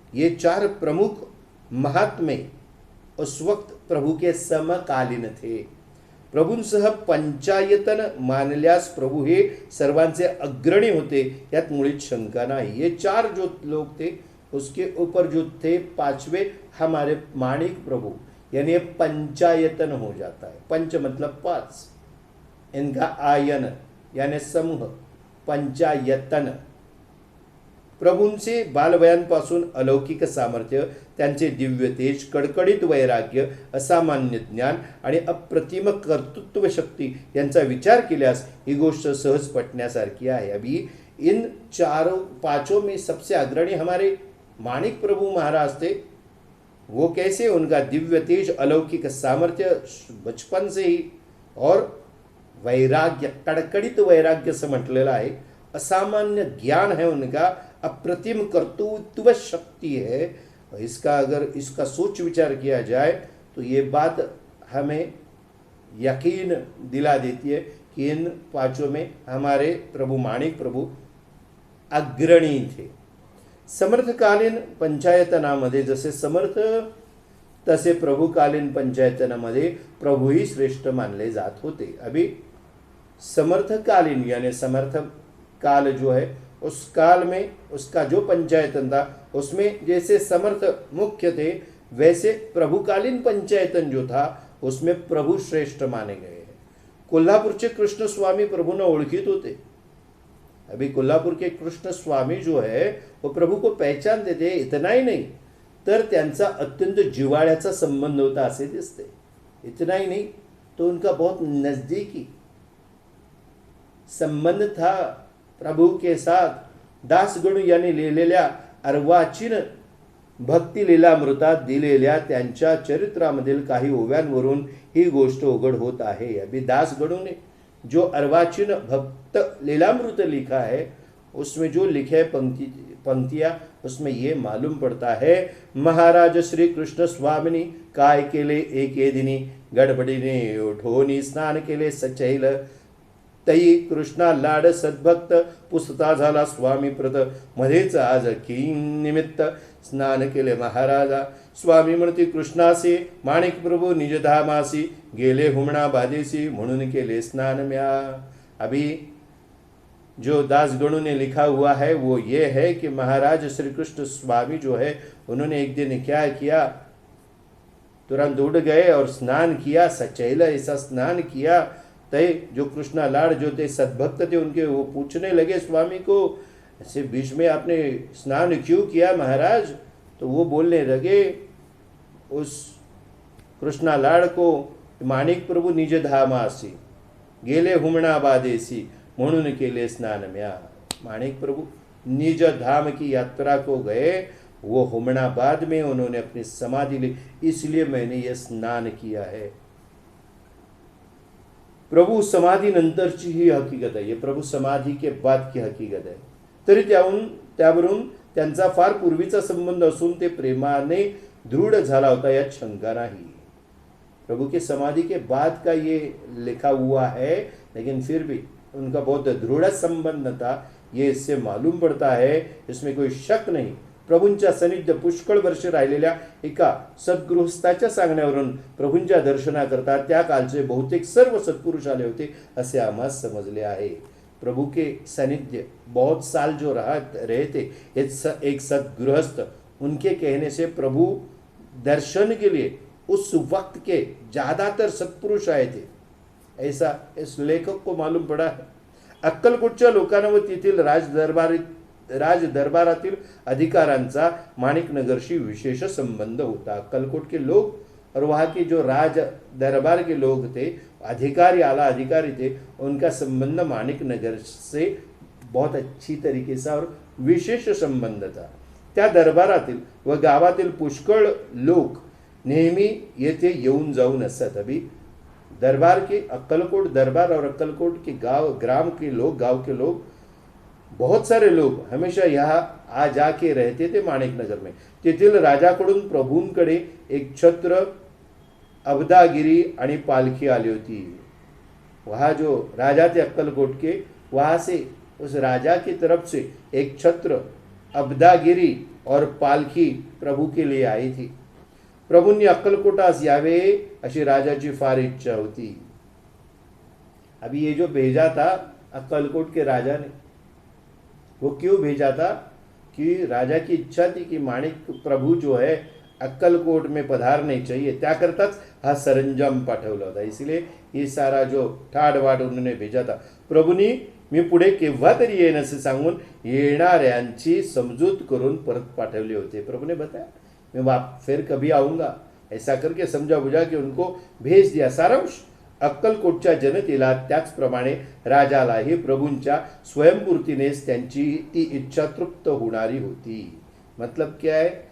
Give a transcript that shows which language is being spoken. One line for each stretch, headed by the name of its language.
Hindi: ये चार प्रमुख महात्मे उस वक्त प्रभु के समकालीन थे।
Marathi: प्रभूंसह पंचायतन मानल्यास प्रभु हे सर्वांचे अग्रणी होते, यात मुळीच शंका नाही।
Hindi: ये चार जो लोग थे उसके ऊपर जो थे पांचवे हमारे माणिक प्रभु, यानी ये पंचायतन हो जाता है। पंच मतलब पांच, इनका आयन यानी समूह, पंचायतन।
Marathi: प्रभूंचे बालवयांपासून अलौकिक सामर्थ्य, त्यांचे दिव्य तेज, कडकडीत वैराग्य, असामान्य ज्ञान आणि अप्रतिम कर्तृत्व शक्ती यांचा विचार केल्यास ही गोष्ट सहज पटण्यासारखी आहे।
Hindi: अभी इन पांचों में सबसे अग्रणी हमारे माणिक प्रभु महाराज थे, वो कैसे, उनका दिव्य तेज, अलौकिक सामर्थ्य बचपन से ही, और वैराग्य, कड़कड़ित वैराग्य से
Marathi: म्हटलेलं आहे,
Hindi: असामान्य ज्ञान है उनका, अप्रतिम कर्तृत्व शक्ति है। इसका अगर इसका सोच विचार किया जाए तो ये बात हमें यकीन दिला देती है कि इन पांचों में हमारे प्रभु माणिक प्रभु अग्रणी थे।
Marathi: समर्थकालीन पंचायतनामध्ये जसे समर्थ, तसे प्रभुकालीन पंचायतनामध्ये प्रभुही श्रेष्ठ मानले जात होते।
Hindi: अभी समर्थकालीन यानी समर्थ काल जो है, उस काल में उसका जो पंचायतन था उसमें जैसे समर्थ मुख्य थे, वैसे प्रभुकालीन पंचायतन जो था उसमें प्रभु श्रेष्ठ माने गए।
Marathi: कोल्हापूरचे कृष्ण स्वामी प्रभूंना ओळखीत होते।
Hindi: अभी कोल्हापुर के कृष्ण स्वामी जो है वो प्रभु को पहचानते थे। इतना ही नहीं
Marathi: तर त्यांचा अत्यंत जिव्हाळ्याचा संबंध होता असे दिसते।
Hindi: इतना ही नहीं तो उनका बहुत नजदीकी संबंध था प्रभु के साथ।
Marathi: दासगणू यांनी लिहिलेल्या अर्वाचीन भक्ती लीलामृतात दिलेल्या त्यांच्या चरित्रामधील काही ओव्यांवरून ही गोष्ट उघड होत आहे।
Hindi: अभी दासगणू ने जो अर्वाचीन भक्त लीलामृत लिखा है, उसमें जो लिखे पंक्तियां, उसमें ये मालूम पड़ता
Marathi: है, महाराज श्री कृष्ण स्वामिनी काय केले एके दिनी, गडबडीने उठोनी स्नान केले सचैल, तई कृष्णा लाड सद्भक्त, पुसता झाला स्वामी प्रत, मध्येच आज किं निमित्त स्नान केले महाराजा। स्वामी म्हणती कृष्णासी, माणिक प्रभु निजधामासी, गेले हुमणा बादेसी, म्हणून केले स्नान म्या।
Hindi: अभी जो दासगणों ने लिखा हुआ है वो ये है कि महाराज श्री कृष्ण स्वामी जो है, उन्होंने एक दिन क्या किया, तुरंत उठ गए और स्नान किया, सचैल ऐसा स्नान किया। तय जो कृष्णा लाड जो थे सद्भक्त थे उनके, वो पूछने लगे स्वामी को, ऐसे बीच में आपने स्नान क्यों किया महाराज? तो वो बोलने लगे उस कृष्णा लाड को,
Marathi: माणिक प्रभु निज धामासी, गेले हुमणा बादेसी, म्हणून केले स्नान म्या।
Hindi: माणिक प्रभु निज धाम की यात्रा को गए, वो हुमणाबाद में उन्होंने अपनी समाधि ली, इसलिए मैंने ये स्नान किया है।
Marathi: प्रभु समाधी नंतरची ही हकीकत आहे, प्रभु समाधी
Hindi: के बाद की
Marathi: हकीकत आहे। तरी त्यावरून त्यांचा फार पूर्वीचा संबंध असून ते प्रेमाने दृढ झाला होता, यात शंका नाही।
Hindi: प्रभु के समाधि के बाद का ये लिखा हुआ है, लेकिन फिर भी उनका बहुत दृढ़ संबंध था, ये इससे मालूम पड़ता है, इसमें कोई शक नहीं।
Marathi: प्रभूंच्या सानिध्य पुष्कळ वर्ष राहिलेल्या एका सद्गृहस्थाच्या सांगण्यावरून प्रभूंच्या दर्शनाकरता त्या कालचे बहुतेक सर्व सत्पुरुष आले होते असे आम्हास समजले आहे।
Hindi: प्रभु के सानिध्य बहुत साल जो रहे थे, एक सद्गृहस्थ, उनके कहने से प्रभु दर्शन के लिए उस वक्त के ज्यादातर सत्पुरुष आए थे, ऐसा इस लेखक को मालूम पड़ा है।
Marathi: अक्कलकोटच्या लोकांना व तेथील राज दरबारातील अधिकाऱ्यांचा माणिक नगरशी विशेष संबंध होता।
Hindi: अक्कलकोट के लोग और वहाँ के जो राज दरबार के लोग थे, अधिकारी थे, उनका संबंध माणिक नगर से बहुत अच्छी तरीके से और विशेष संबंध था।
Marathi: त्या दरबारातील व गावातील पुष्कळ लोक नेहमी येथे येऊन जाऊन असत।
Hindi: अभी दरबार के अक्कलकोट दरबार और अक्कलकोट के गांव के लोग बहुत सारे लोग हमेशा यहाँ आ जाके रहते थे माणिक नगर में।
Marathi: तेथील राजाकडून प्रभूंकडे एक छत्र, अबदागिरी आणि पालखी आली होती।
Hindi: वहाँ जो राजा थे अक्कलकोट के, वहाँ से उस राजा की तरफ से एक छत्र, अबदागिरी और पालखी प्रभु के लिए आई थी।
Marathi: प्रभूंनी अक्कलकोटास यावे अशी राजाची फार इच्छा होती।
Hindi: अभी ये जो भेजा था अक्कलकोट के राजा ने, वो क्यों भेजा था कि राजा की इच्छा थी कि माणिक प्रभु जो है अक्कलकोट में पधारने चाहिए,
Marathi: त्याकरताच हा सरंजाम पाठवला होता।
Hindi: इसलिए ये सारा जो ठाडवाड उन्होंने भेजा था।
Marathi: प्रभूंनी मी पुढे केव्हा तरी येईन असे सांगून येणाऱ्यांची समजूत करून परत पाठवले होते।
Hindi: प्रभु ने बताया मैं फिर कभी आऊंगा, ऐसा करके समझा बुझा के उनको भेज दिया।
Marathi: सारांश, अक्कलकोटच्या जनतेला त्याचप्रमाणे राजालाही प्रभूंच्या स्वयंपूर्तीनेच त्यांची ती इच्छा तृप्त होणारी होती।
Hindi: मतलब क्या है,